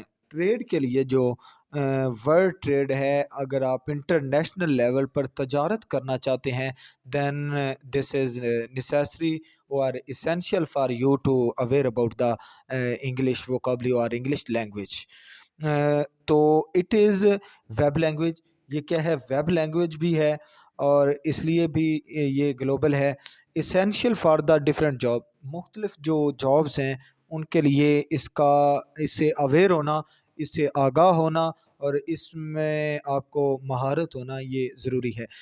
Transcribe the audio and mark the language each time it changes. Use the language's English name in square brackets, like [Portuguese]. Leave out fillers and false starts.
[Urdu] Trade کے لیے جو ورڈ ٹریڈ ہے، اگر آپ انٹرنیشنل لیول پر تجارت کرنا چاہتے ہیں [English] Then this is necessary or essential for you to aware about the English vocabulary or English language. تو it is web language. [Urdu] یہ کیا ہے؟ ویب لینگویج بھی ہے، اور اس لیے بھی یہ گلوبل ہے. [English] essential for the different job، [Urdu] مختلف جو جابز ہیں ان کے لیے اس سے اویئر ہونا، اس سے آگاہ ہونا، اور اس میں آپ کو مہارت ہونا یہ ضروری ہے.